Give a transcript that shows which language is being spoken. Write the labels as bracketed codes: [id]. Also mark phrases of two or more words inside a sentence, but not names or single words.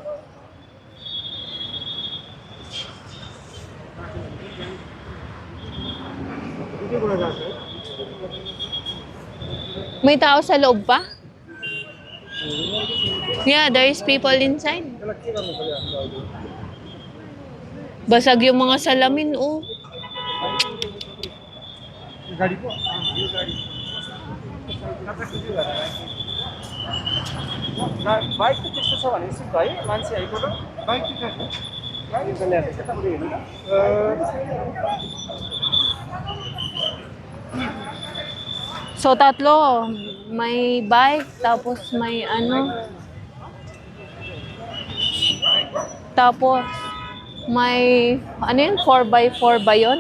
[tl] May tao sa loob pa? [en] Yeah, there is people inside. [tl] Basag yung mga salamin, oh. [ne] बाइक त त्यस्तो छ भने सिक है मान्छे आइपुग्यो बाइक चाहिँ गाडी त ल्याएर त्यता पनि हेर्नु [tl] So, tatlo. May bike, tapos may ano. Tapos, may, ano yun, 4x4 ba yun?